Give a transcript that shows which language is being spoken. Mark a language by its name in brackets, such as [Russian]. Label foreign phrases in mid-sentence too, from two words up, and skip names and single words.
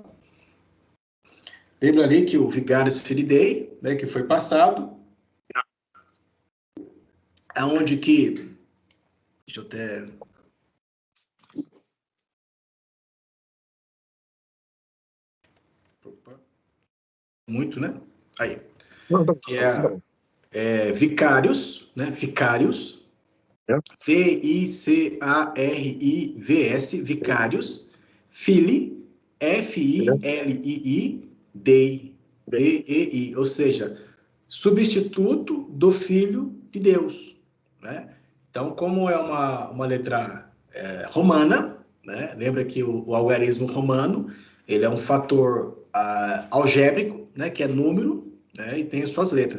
[Portuguese] Lembra ali que o Vigários Filidei, né, que foi passado, aonde que, deixa eu até... Opa. Muito, né? Aí. Que é Vicários, né? Vicários. V-I-C-A-R-I-V-S, Vicários. Fili, F-I-L-I-I, Dei, D-E-I. Ou seja, substituto do Filho de Deus, né? Então, como é uma letra romana, né? Lembra que o algarismo romano, ele é um fator algébrico, né? Que é número, né? E tem as suas letras.